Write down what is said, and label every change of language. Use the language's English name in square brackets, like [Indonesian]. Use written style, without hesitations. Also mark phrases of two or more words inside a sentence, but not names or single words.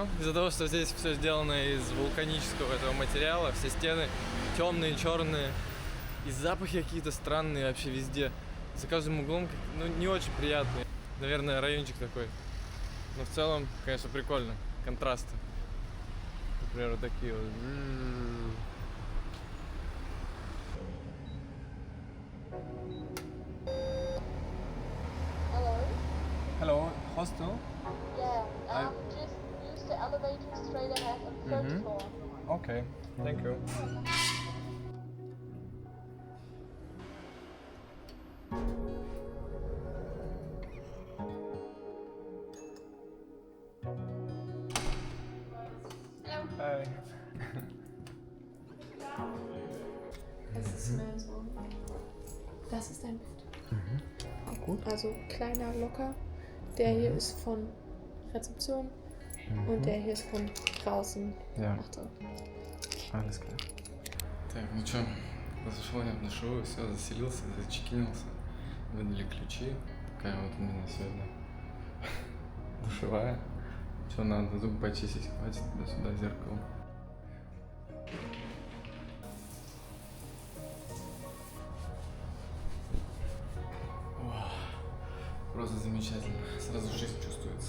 [Russian] Из-за того, что здесь все сделано из вулканического этого материала, все стены темные, черные. И запахи какие-то странные вообще везде. За каждым углом, ну, не очень приятный. Наверное, райончик такой. Но в целом, конечно, прикольно. Контрасты. Например, вот такие вот. [English] Hello? Hello, hostel? Yeah, I- just use the elevator straight ahead on the third floor. Okay, thank you. Hi. [German] Es ist mehr so. Das ist ein Bild. Also kleiner, locker. Der hier ist von Rezeption und der hier ist von draußen. Ja. Achtung. Alles klar. [Russian] Так, ну чё, зашел я в душевую, все, заселился, зачекинился, выдали ключи. Такая вот у меня сегодня душевая. Что надо, зубы почистить, хватит туда-сюда зеркало. О, просто замечательно, сразу жизнь чувствуется.